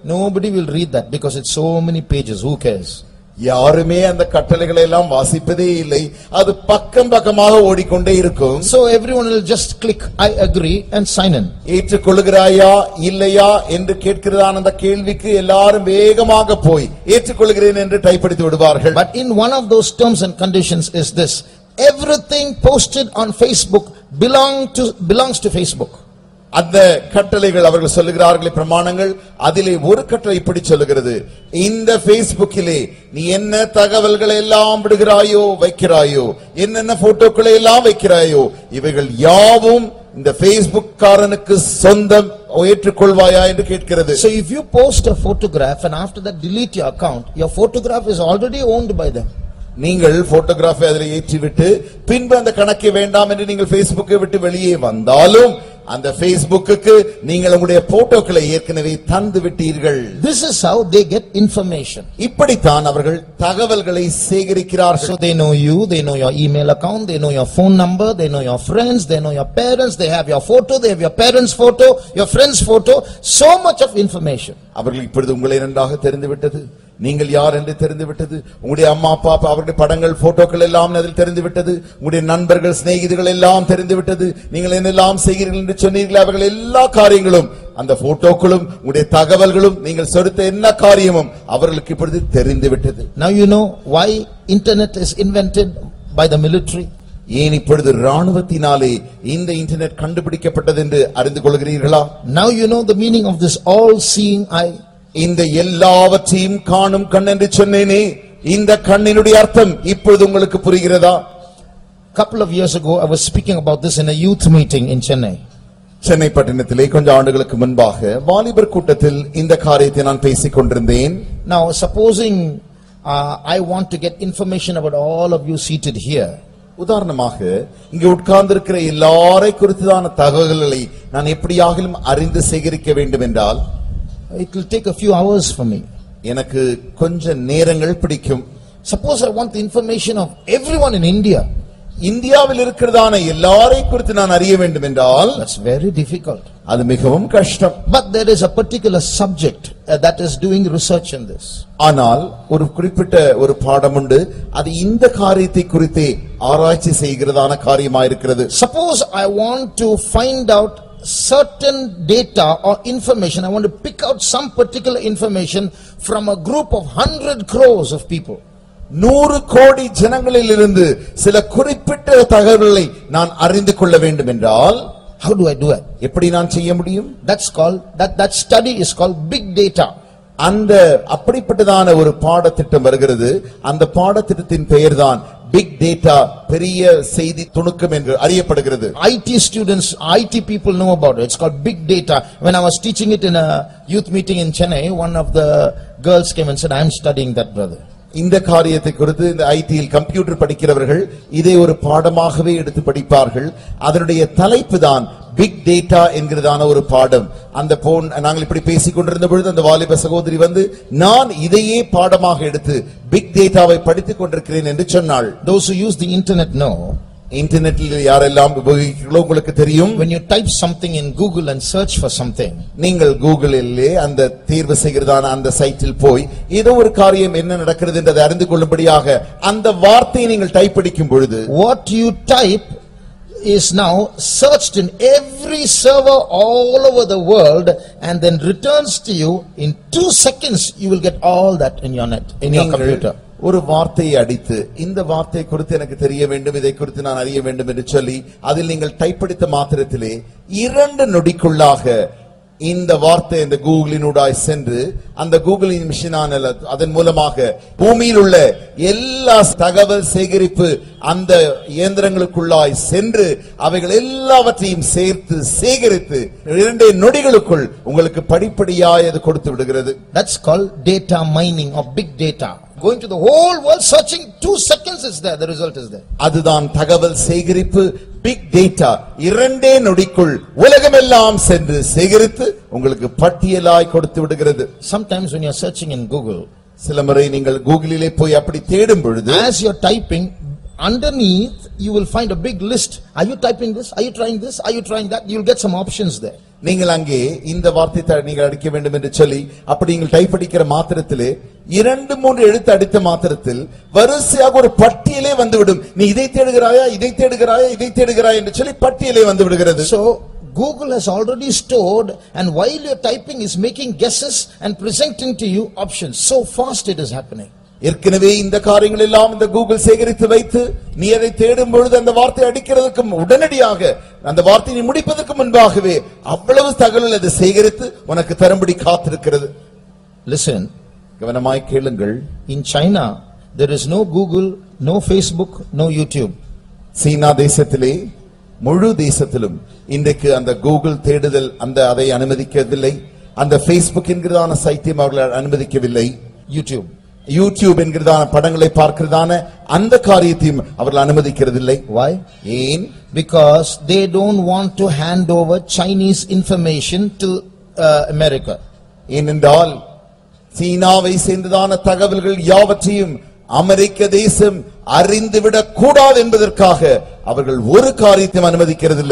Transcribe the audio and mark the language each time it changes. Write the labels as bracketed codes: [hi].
[en] Nobody will read that because it's so many pages. Who cares? [ta] யாருமே அந்த கட்டளைகளை எல்லாம் வாசிப்பதே இல்லை. அது பக்கம் பக்கமாக ஓடிக்கொண்டே இருக்கும். [en] So everyone will just click I agree and sign in. [ta] ஏற்றுக்கொள்கிறாயா இல்லையா என்று கேட்கிறதான அந்த கேள்விக்கு எல்லாரும் வேகமாக போய் ஏற்றுக்கொள்கிறேன் என்று டைப் அடித்து விடுவார்கள். [en] But in one of those terms and conditions is this: everything posted on Facebook belongs to Facebook. [ta] அந்த கட்டளைகள் அவர்கள் சொல்லுகிறார்களே பிரமாணங்கள், அதிலே ஒரு கட்டளை இப்படி சொல்லுகிறது, இந்த Facebookலே நீ என்ன தகவல்களை எல்லாம் விடுகிறாயோ வைக்கிறாயோ, என்னென்ன போட்டோக்களை எல்லாம் வைக்கிறாயோ, இவைகள் யாவும் இந்த Facebook காரனுக்கு சொந்தம், ஏற்றுக்கொள்வாயா என்று கேட்கிறது. [en] So if you post a photograph and after that delete your account, your photograph is already owned by them. [ta] நீங்கள் போட்டோகிராஃபை அதில் ஏற்றிவிட்டு பின்பு அந்த கணக்கை வேண்டாம் என்று நீங்கள் Facebookஐ விட்டு வெளியே வந்தாலும் அந்த Facebookக்கு நீங்கள் உங்களுடைய போட்டோக்களை ஏற்கனவே தந்து விட்டீர்கள். [en] This is how they get information. [ta] இப்படித்தான் அவர்கள் தகவல்களை சேகரிக்கிறார்கள். [en] So they know you, they know your email account, they know your phone number, they know your friends, they know your parents, they have your photo, they have your parents' photo, your friends' photo, so much of information. [ta] அவர்கள் இப்பொழுது உங்களை நன்றாக தெரிந்து விட்டது, நீங்கள் யார் என்று தெரிந்து விட்டது, உங்களுடைய அம்மா அப்பா அவருடைய படங்கள் போட்டோக்கள் எல்லாம் அதில் தெரிந்து விட்டது, உங்களுடைய நண்பர்கள் சிநேகிதர்கள் எல்லாம் தெரிந்து விட்டது, நீங்கள் என்னெல்லாம் செய்கிறீர்கள் என்று சொன்னீர்கள், அவர்கள் எல்லா காரியங்களும் அந்த போட்டோக்களும் உங்களுடைய தகவல்களும் நீங்கள் சொடுத்த என்ன காரியமும் அவர்களுக்கு இப்பொழுது தெரிந்து விட்டது. [en] Now you know why internet is invented by the military. [ta] ஏன் இப்பொழுது ராணுவத்தினாலே இந்த இன்டர்நெட் கண்டுபிடிக்கப்பட்டது என்று அறிந்து கொள்கிறீர்களா? [en] Now you know the meaning of this all seeing eye. [ta] இந்த எல்லாவற்றையும் காணும் கண் என்று சொன்னேனே, இந்த கண்ணினுடைய அர்த்தம் இப்பொழுது உங்களுக்கு புரிகிறதா? [en] Couple of years ago I was speaking about this in a youth meeting in Chennai. [ta] Chennai பட்டணத்திலே கொஞ்ச ஆண்டுகளுக்கு முன்பாக வாலிபர் கூட்டத்தில் இந்த காரியத்தை நான் பேசிக் கொண்டிருந்தேன். [en] Now supposing I want to get information about all of you seated here. [ta] உதாரணமாக இங்கே உட்கார்ந்திருக்கிற எல்லாரை குறித்தான தகவல்களை நான் எப்படியாகிலும் அறிந்து சேகரிக்க வேண்டும் என்றால் [en] it will take a few hours for me. [ta] எனக்கு கொஞ்ச நேரங்கள் பிடிக்கும். [en] Suppose I want the information of everyone in India. [ta] இந்தியாவில் இருக்கிறதான எல்லாரை குறித்து நான் அறிய வேண்டும் என்றால் [en] that's very difficult. [ta] அது மிகவும் கஷ்டம். [en] But there is a particular subject that is doing research in this. [ta] ஆனால் ஒரு குறிப்பிட்ட ஒரு பாடம் உண்டு, அது இந்த காரியத்தை குறித்தே ஆராய்ச்சி செய்கிறதான காரியமாயிருக்கிறது. [en] Suppose I want to find out certain data or information, I want to pick out some particular information from a group of 100 crores of people. [ta] 100 கோடி ஜனங்களிலிருந்து சில குறிப்பிட்ட தகவல்களை நான் அறிந்து கொள்ள வேண்டும் என்றால் [en] how do I do it? [ta] எப்படி நான் செய்ய முடியும்? [en] That's called that study is called big data. [ta] அந்த அப்படிப்பட்டதான ஒரு பாடத்திட்டம் வருகிறது. அந்த பாடத்திட்டத்தின் பெயர்தான் பிக் டேட்டா, பெரிய செய்தி துணுக்கம் என்று அறியப்படுகிறது. [en] IT students, IT people know about it. It's called big data. When I was teaching it in a youth meeting in Chennai, one of the girls came and said, I am studying that, brother. [ta] இந்த காரியத்தை குறித்து இந்த ஐடியில் computer படிக்கிறவர்கள் இதை ஒரு பாடமாகவே எடுத்து படிப்பார்கள். அதனுடைய தலைப்பு தான் பிக் டேட்டா என்கிறதான ஒரு பாடம். அந்த நாங்கள் இப்படி பேசிக் கொண்டிருந்த பொழுது அந்த வாலிப சகோதரி வந்து, நான் இதையே பாடமாக எடுத்து பிக் டேட்டாவை படித்துக் கொண்டிருக்கிறேன் என்று சொன்னாள். [en] Those who use the internet know. [ta] இன்டர்நெட்டில் யாரெல்லாம் உபயோகிக்கிறீர்களோ உங்களுக்கு தெரியும். [en] When you type something in Google and search for something, [ta] நீங்கள் கூகுளிலே அந்த தீர்வு செய்கிறதான அந்த சைட்டில் போய் ஏதோ ஒரு காரியம் என்ன நடக்கிறது என்றதை அறிந்து கொள்ளும்படியாக அந்த வார்த்தையை நீங்கள் டைப் அடிக்கும் பொழுது [en] what you type is now searched in every server all over the world and then returns to you in 2 seconds. You will get all that in your net, in your computer. [ta] ஒரு வார்த்தையை அடித்து இந்த வார்த்தை குறித்து எனக்கு தெரிய வேண்டும், இதை குறித்து நான் அறிய வேண்டும் என்று சொல்லி அதில் நீங்கள் டைப் அடித்த மாத்திரத்திலே 2 நொடிக்குள்ளாக இந்த வார்த்தை இந்த கூகுளினூடாய் சென்று அந்த கூகுளின் மிஷினான அதன் மூலமாக பூமியில் உள்ள எல்லா தகவல் சேகரிப்பு அந்த இயந்திரங்களுக்குள்ளாய் சென்று அவைகள் எல்லாவற்றையும் சேர்த்து சேகரித்து 2 நொடிகளுக்குள் உங்களுக்கு படிப்படியாய் அது கொடுத்து விடுகிறது. [en] That's called data mining or big data. Going to the whole world searching, 2 seconds is there, the result is there. [ta] அதுதான் தகவல் சேகரிப்பு, பிக் டேட்டா. 2 நொடிக்குள் உலகமெல்லாம் சென்று சேகரித்து உங்களுக்கு பட்டியலாய் கொடுத்து விடுகிறது. [en] Sometimes when you are searching in Google, [ta] சில முறை நீங்கள் கூகுளிலே போய் அப்படி தேடும் பொழுது [en] as you are typing, underneath you will find a big list. Are you typing this? Are you trying this? Are you trying that? You will get some options there. [ta] நீங்கள் அங்கே இந்த வார்த்தை நீங்கள் அடிக்க வேண்டும் என்று சொல்லி அப்படி நீங்கள் டைப் அடிக்கிற மாத்திரத்திலே 2-3 எழுத்து அடித்த மாத்திரத்தில் வரிசையாக ஒரு பட்டியலே வந்துவிடும். நீ இதை தேடுகிறாயா, இதை தேடுகிறாயா, இதை தேடுகிறாயா என்று சொல்லி பட்டியலே வந்து விடுகிறது. [en] So Google has already stored, and while you're typing is making guesses and presenting to you options. So fast it is happening. [ta] ஏற்கனவே இந்த காரியங்கள் எல்லாம் இந்த கூகுள் சேகரித்து வைத்து நீ அதை தேடும் பொழுது அந்த வார்த்தை அடிக்கிறதுக்கு உடனடியாக அந்த வார்த்தையை முடிப்பதற்கு முன்பாகவே அவ்வளவு தகவல் அது சேகரித்து உனக்கு தரும்படி காத்திருக்கிறது. [en] Listen, [ta] கவனமாய் கேளுங்கள். [en] in China there is no Google, no Facebook, no YouTube. [ta] சீனா தேசத்திலே முழு தேசத்திலும் இன்றைக்கு அந்த கூகுள் தேடுதல் அதை அனுமதிக்கவில்லை. அந்த Facebook என்கிறதான சைத்தியம் அவர்கள் அனுமதிக்கவில்லை. யூடியூப் என்கிறதான படங்களை பார்க்கிறதான அந்த காரியத்தையும் அவர்கள் அனுமதிக்கிறதில்லை. [en] Why? [ta] ஏன்? [en] Because they don't want to hand over Chinese information to America. [ta] ஏனென்றால் சீனாவை சேர்ந்ததான தகவல்கள் யாவற்றையும் அமெரிக்க தேசம் அறிந்துவிடக் கூடாது என்பதற்காக அவர்கள் ஒரு காரியத்தையும் அனுமதிக்கிறதில்லை.